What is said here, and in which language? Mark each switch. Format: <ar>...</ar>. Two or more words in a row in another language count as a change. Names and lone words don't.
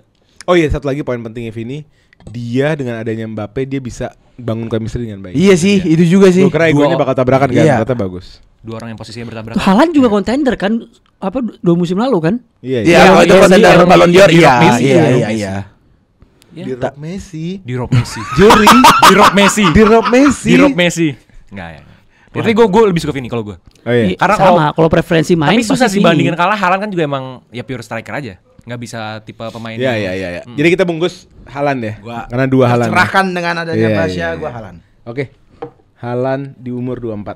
<id>Oh iya, satu lagi poin pentingnya Vini, dia dengan adanya Mbappe dia bisa bangun chemistry dengan baik. Iya sih, itu juga sih. Gue kira egonya bakal tabrakan kan, Iya. ternyata bagus. Dua orang yang posisinya tuh bertabrakan. Haaland juga kontender kan apa 2 musim lalu kan? Iya, Iya, kalau itu Iya, contender iya, Ballon d'Or di iya. Rock Messi, Iya, di Rock iya, Messi. iya. Di Rock Messi. Di Rock Messi. Jerry. Di Rock Messi. Di Rock Messi. Di Rock Messi. Enggak ya. Tapi gue lebih suka Vini kalau gue. Oh iya. Karena Sama kalau preferensi main Tapi susah pasti sih Vini. bandingin kalah. Haaland kan juga emang ya</id> <en>pure striker</en> <id>aja. Nggak bisa tipe pemain. Iya, yang- iya, iya. Jadi kita bungkus Haaland ya. Gua Karena 2 Haaland. cerahkan dengan adanya Iya, Basya, iya, gua iya. Haaland. Oke. Haaland di umur 24.</id>